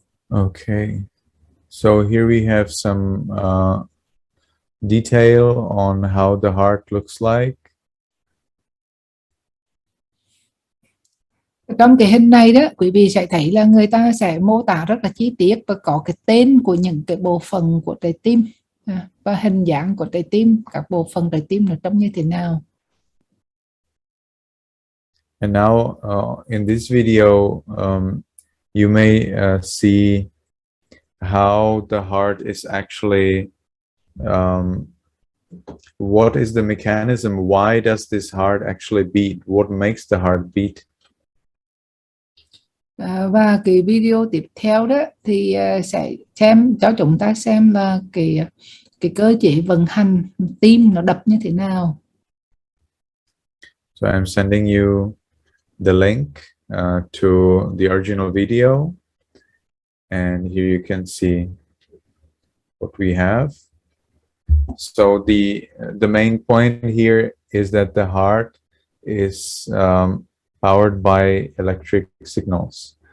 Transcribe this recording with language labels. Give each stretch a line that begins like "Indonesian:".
English: Okay, so here we have some detail on how the heart looks like.
Vietnamese: Trong cái hình này đó, quý vị sẽ thấy là người ta sẽ mô tả rất là chi tiết và có cái tên của những cái bộ phận của trái tim và hình dạng của trái tim, các bộ phận trái tim nó trông như thế nào.
English: And now in this video you may see how the heart is actually what is the mechanism, why does this heart actually beat, what makes the heart beat.
Vietnamese: Và cái video tiếp theo đó thì sẽ xem cho chúng ta xem là cái cơ chế vận hành tim nó đập như thế nào.
English: So I'm sending you the link to the original video, and here you can see what we have. So the main point here is that the heart is powered by electric signals.